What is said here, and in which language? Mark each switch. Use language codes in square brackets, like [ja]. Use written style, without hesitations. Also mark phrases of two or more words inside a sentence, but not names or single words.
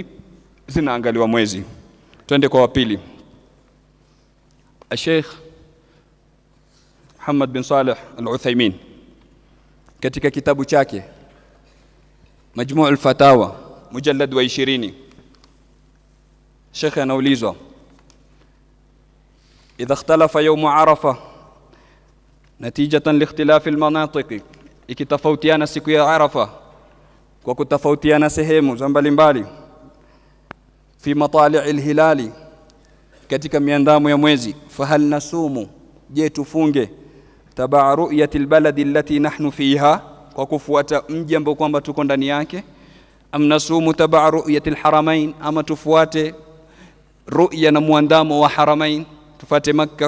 [sw] Zinaangaliwa mwezi. Twende kwa wapili. Sheikh Muhammad bin Salih al-Uthaymeen katika kitabu chake Majmuu al-Fatawa mujallad wa 20, Sheikh anaulizwa: [ar] إذا اختلف يوم عرفة نتيجة لاختلاف المناطق, [sw] ikitofautiana siku ya Arafa kwa kutofautiana sehemu za mbalimbali, [ar] في مطالع الهلال, [sw] katika miandamo ya mwezi, [ar] فهل نصوم, [sw] je tufunge, [ar] تبعا رؤية البلد التي نحن فيها, [sw] kwa kufuata mji ambao kwamba tuko ndani yake, [ar] أم نصوم تبعا رؤية الحرمين, [sw] ama tufuate ru'ya na muandamo wa haramain, tufate Makka?